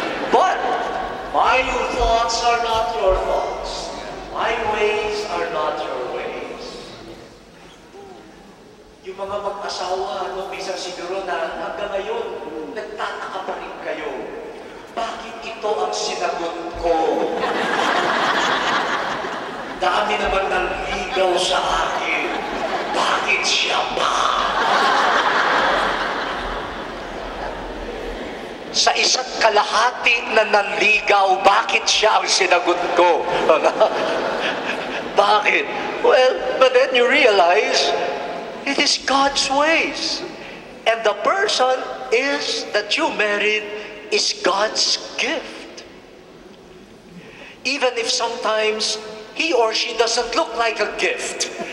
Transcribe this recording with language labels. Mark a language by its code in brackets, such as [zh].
[en] But my thoughts are not your thoughts. My ways are not your ways. [tl] Yung mga mag-asawa, minsan siguro na hanggang ngayon, nagtataka pa rin kayo. Bakit ito ang sinagot ko? Dami naman ng ligaw sa akin. Bakit siya pa? Sa isa't kalahati na nanligaw, bakit siya ang sinagot ko? Bakit? [en] Well, but then you realize, it is God's ways. And the person that you married is God's gift. Even if sometimes he or she doesn't look like a gift.